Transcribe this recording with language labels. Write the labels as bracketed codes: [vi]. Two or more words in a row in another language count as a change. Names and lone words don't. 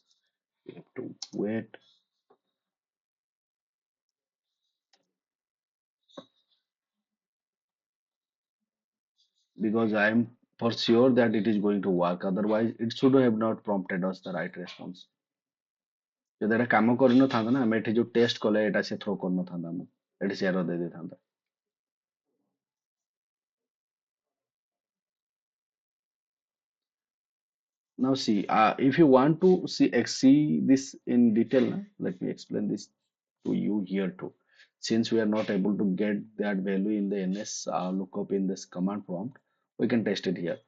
[en] We have to wait because I'm for sure that it is going to work. Otherwise, it should have not prompted us the right response. [or] ଯଦି ଏଟା କାମ କରିନଥାନ୍ତା ନା, ଆମେ ଏଠି ଯୋଉ ଟେଷ୍ଟ କଲେ ଏଟା ସେ ଥ୍ରୋ କରିନଥାନ୍ତା, ଆମକୁ ଏଠି ସେ ଏରର ଦେଇ ଦେଇଥାନ୍ତା। [en] Now see, if you want to see this in detail, let me explain this to you here too. Since we are not able to get that value in the NS lookup in this command prompt, we can test it here.